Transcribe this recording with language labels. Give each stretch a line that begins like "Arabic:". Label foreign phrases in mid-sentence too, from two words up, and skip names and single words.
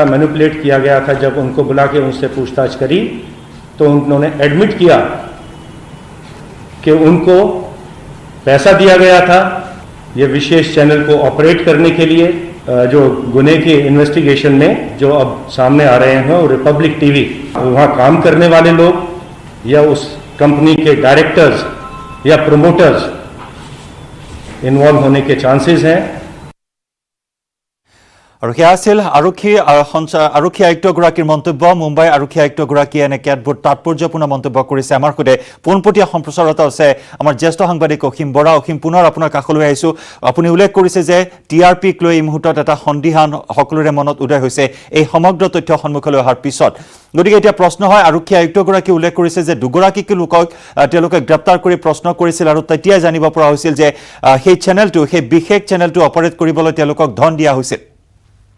Hindi: मैनिपुलेट किया गया था जब उनको बुला के उनसे पूछताछ करी तो उन्होंने एडमिट किया कि उनको पैसा दिया गया था ये विशेष चैनल को ऑपरेट करने के लिए जो गुने के इन्वेस्टिगेशन में जो अब सामने आ रहे हैं और रिपब्लिक टीवी वहाँ काम करने वाले लोग या उस कंपनी के डायरेक्टर्स या प्रमोटर्स इन्वॉल्व होने के चांसेस हैं
Assamese: আৰু সেয়া আছিল আৰক্ষী আয়ুক্তগৰাকীৰ মন্তব্য মুম্বাই আৰক্ষী আয়ুক্তগৰাকীয়ে এনে কেতবোৰ তাৎপৰ্যপূৰ্ণ মন্তব্য কৰিছে আমাৰ সৈতে পোনপটীয়া সম্প্ৰচাৰতা আছে আমাৰ জ্যেষ্ঠ সাংবাদিক অসীম বৰা অসীম পুনৰ আপোনাৰ কাষলৈ আহিছোঁ আপুনি উল্লেখ কৰিছে যে টিআৰপিক লৈ এই মুহূৰ্তত এটা সন্দিহান সকলোৰে মনত উদয় হৈছে এই সমগ্ৰ তথ্য সন্মুখলৈ অহাৰ পিছত গতিকে এতিয়া প্ৰশ্ন হয় আৰক্ষী আয়ুক্তগৰাকী উল্লেখ কৰিছে যে দুগৰাকীক লোকক তেওঁলোকে গ্ৰেপ্তাৰ কৰি প্ৰশ্ন কৰিছিল আৰু তেতিয়াই জানিব পৰা হৈছিল যে সেই চেনেলটো সেই বিশেষ চেনেলটো অপাৰেট কৰিবলৈ তেওঁলোকক ধন দিয়া হৈছিল